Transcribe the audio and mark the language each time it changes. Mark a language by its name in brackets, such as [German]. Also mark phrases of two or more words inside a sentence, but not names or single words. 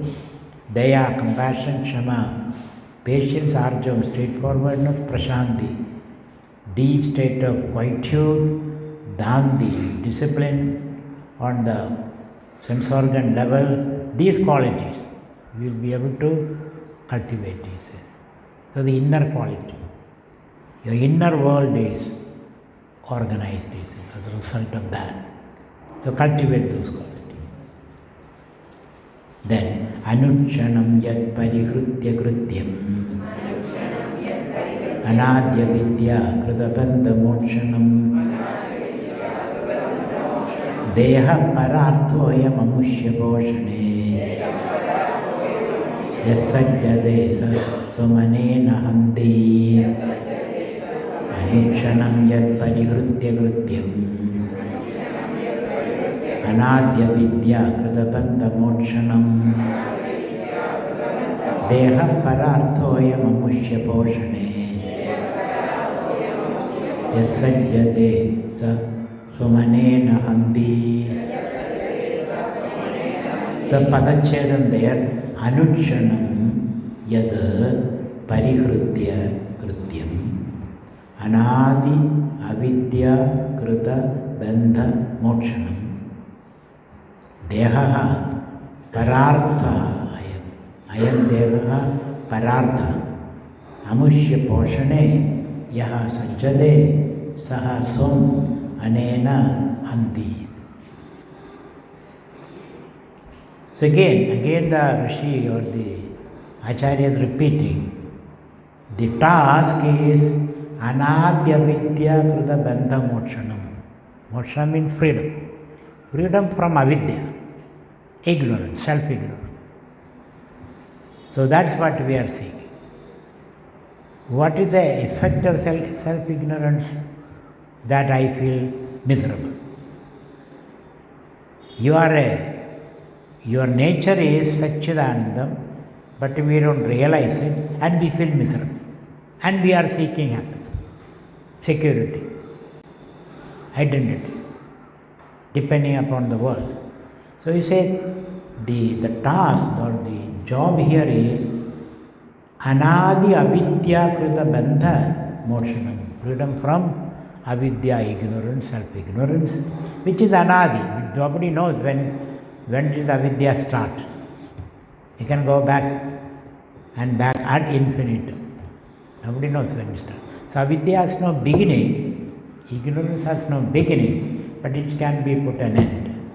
[English] Daya, compassion, Kshama, patience, Arjam, straightforwardness, Prashanti, deep state of quietude, Dandi, discipline on the sense organ level, these qualities we will be able to cultivate, he says. So the inner quality, your inner world is organized, he says, as a result of that. So cultivate those qualities. Then, [Sanskrit] अनुचानम् यत् परिहृत्य कृत्यम् अनाद्य विद्या क्रिडबन्ध मोक्षणम् देह परार्थोय ममुष्य पोषणे यसज्जदे स सुमनेन हन्दि अनुचानम् यत् परिहृत्य कृत्यम् अनाद्य विद्या क्रिडबन्ध मोक्षणम् देह परार्थोय ममुष्य पोषणे यसज्जदे स सुमनेन हन्दि. [English] So padachedam there, [Sanskrit] अनुचानम् यद् परिहृत्य कृत्यम् अनादि अविद्या कृत बन्ध मोक्षणम् देह परार्थ अयम् देह परार्थ अमुष्य पोषणे यः सज्जदे सः स्वम् अनेन हन्दि. [English] So again the Rishi or the Acharya is repeating, the task is [Sanskrit] अनाद्य विद्या कृत बन्ध मोक्षणम्. [English] Mokshanam means freedom. Freedom from avidya, ignorance, self-ignorance. So that's what we are seeking. What is the effect of self-ignorance? That I feel miserable. Your nature is Satchidanandam, but we don't realize it and we feel miserable. And we are seeking happiness, security, identity, depending upon the world. So you say the task or the job here is [Sanskrit] अनादि अविद्या कृत बन्ध मोक्षणम्, [English] freedom from avidya, ignorance, self-ignorance, which is anadi. Nobody knows when does avidya start. You can go back and back [Latin] ad infinitum. [English] Nobody knows when it starts. So avidya has no beginning, ignorance has no beginning, but it can be put an end.